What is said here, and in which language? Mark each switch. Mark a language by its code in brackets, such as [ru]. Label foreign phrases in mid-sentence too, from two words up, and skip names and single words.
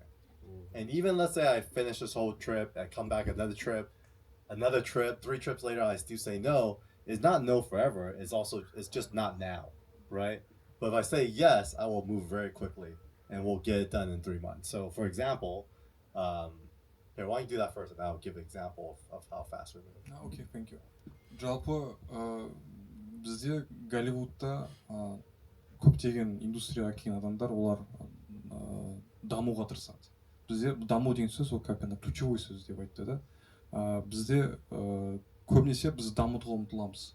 [en] And even let's say I finish this whole trip, I come back another trip, 3 trips later, I still say no. It's not no forever. It's just not now, right? But if I say yes, I will move very quickly and we'll get it done in 3 months. So for example, here, why don't you do that first and I'll give an example of how fast we're moving. Okay, thank you. [kk] Жалпы бізде Голливудта көптеген индустрияға келген адамдар, олар дамуға тырысады. Бізде даму деген сөз ол [ru] как ключевой [kk] сөз деп айтты да. Бізде көбінесе біз дамытуға ұмтыламыз.